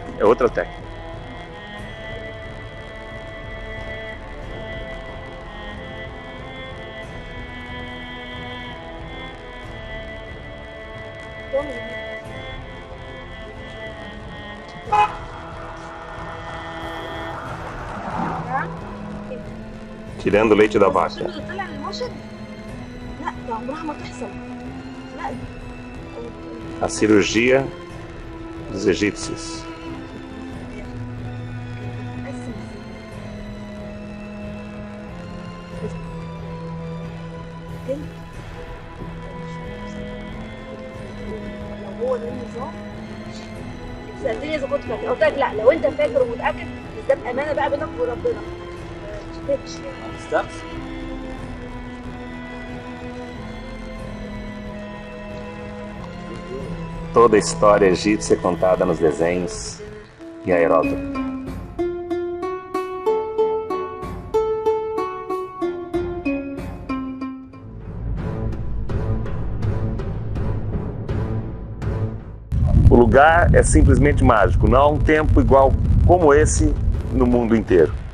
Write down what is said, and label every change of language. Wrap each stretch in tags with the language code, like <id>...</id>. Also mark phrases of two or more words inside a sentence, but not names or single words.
<pt>É outra técnica. Tirando o leite da vaca.</pt> <ar>اللي طلع من المشط؟ لا عمرها ما تحصل. لا</ar> <pt>A cirurgia dos egípcios.</pt> <ar>لو هو ده النظام سألتني اذا كنت فاكر، قلت لك لا، لو انت فاكر ومتاكد بس ده بامانه بقى بينك وربنا.</ar> <pt>Toda a história egípcia é contada nos desenhos e a Heródoto. O lugar é simplesmente mágico, não há um tempo igual como esse no mundo inteiro.</pt>